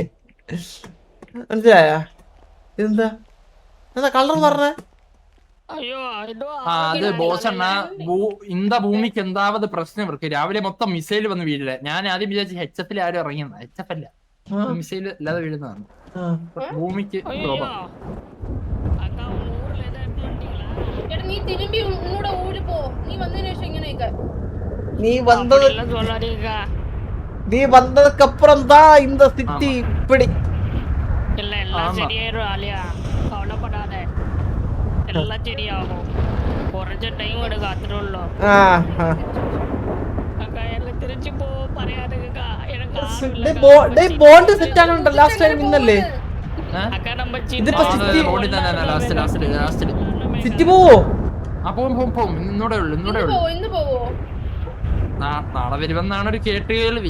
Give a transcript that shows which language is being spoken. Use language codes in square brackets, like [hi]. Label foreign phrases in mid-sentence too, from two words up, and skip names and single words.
[ml] മനസ്സിലായ? ഇതെന്താ കളർ പറഞ്ഞ? അത് ബോസണ്ണ ഇന്ത ഭൂമിക്ക് എന്താവത് പ്രശ്നം ഇവർക്ക്. രാവിലെ മൊത്തം മിസൈൽ വന്ന് വീഴില്ല. ഞാൻ ആദ്യം വിചാരിച്ചു HF ആരും ഇറങ്ങിയെന്ന. HF അല്ല, മിസൈൽ അല്ലാതെ വീഴുന്നതാണ്. ഭൂമിക്ക് [ta] நீ வந்ததுக்கு அப்புறம் தான் இந்த சிட்டி இப்படி. இல்ல எல்லாம் சரியாயிரும் ஆலியா, கவலைப்படாத, எல்லாம் சரியாகும். [ml] കുറച്ച് ടൈം എടുക്കും, അത്രേ ഉള്ളൂ. തിരിച്ചു പോ പറയാതെ ബോണ്ട് സെറ്റ് ആണോ? ലാസ്റ്റ് ടൈം ഇന്നല്ലേ സിറ്റി പോവോ? ഇന്നൂടെ ഉള്ളു. നാളെ വരുമെന്നാണ് ഒരു കേട്ട് കേൾവി.